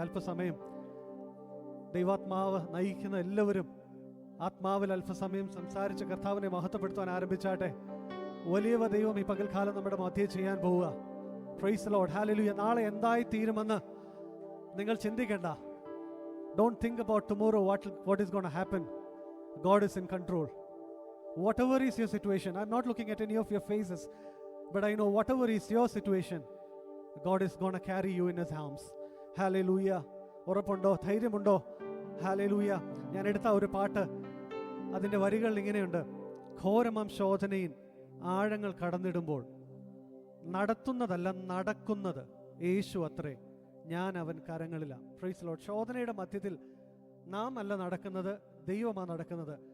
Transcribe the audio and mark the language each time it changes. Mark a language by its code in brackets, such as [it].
[ml] അല്പസമയം ദൈവാത്മാവ് നയിക്കുന്ന എല്ലാവരും ആത്മാവിൽ അല്പസമയം സംസാരിച്ച് കർത്താവിനെ മഹത്വപ്പെടുത്താൻ ആരംഭിച്ചാട്ടെ. വലിയ ദൈവം ഈ പകൽക്കാലം നമ്മുടെ മധ്യേ ചെയ്യാൻ പോവുക. Praise the Lord. ഹല്ലേലൂയ. നാളെ എന്തായി തീരുമെന്ന് നിങ്ങൾ ചിന്തിക്കേണ്ട. [en] Don't think about tomorrow what is going to happen. God is in control. Whatever is your situation, I'm not looking at any of your faces, but I know whatever is your situation, God is going to carry you in His arms. [ml] Hallelujah. ഉറപ്പുണ്ടോ? ധൈര്യമുണ്ടോ? Hallelujah. ഞാൻ എടുത്ത ഒരു പാട്ട്, അതിൻ്റെ വരികൾ ഇങ്ങനെയുണ്ട്. ഘോരമാം ശോധനയിൽ ആഴങ്ങൾ കടന്നിടുമ്പോൾ നടത്തുന്നതല്ല നടക്കുന്നത് യേശു അത്രേ, ഞാൻ അവൻ കരങ്ങളിലാണ്. Praise the Lord. ശോധനയുടെ മധ്യത്തിൽ നാം അല്ല നടക്കുന്നത്, ദൈവമാണ് നടക്കുന്നത്.